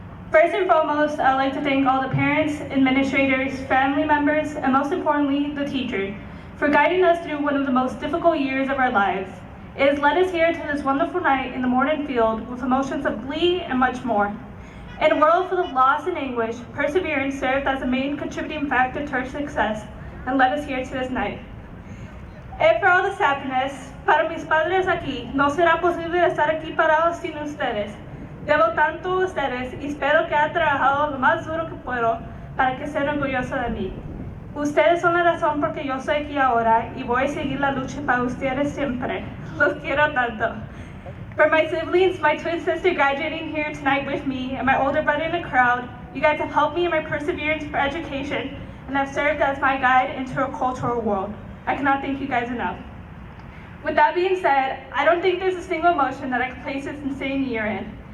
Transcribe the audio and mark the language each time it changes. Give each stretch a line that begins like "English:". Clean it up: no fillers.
English: First and foremost, I'd like to thank all the parents, administrators, family members, and most importantly, the teachers, for guiding us through one of the most difficult years of our lives. It has led us here to this wonderful night in the Morton field with emotions of glee and much more. In a world full of loss and anguish, perseverance served as a main contributing factor to our success and led us here to this night. For all the sadness,
Spanish: para mis padres aquí, no será posible estar aquí parados sin ustedes. Debo tanto a ustedes y espero que haya trabajado lo más duro que puedo para que estén orgullosos de mí. Ustedes son la razón por que yo estoy aquí ahora y voy a seguir la lucha para ustedes siempre. Los quiero tanto.
English: For my siblings, my twin sister graduating here tonight with me, and my older brother in the crowd, you guys have helped me in my perseverance for education and have served as my guide into a cultural world. I cannot thank you guys enough. With that being said, I don't think there's a single emotion that I could place this insane year in.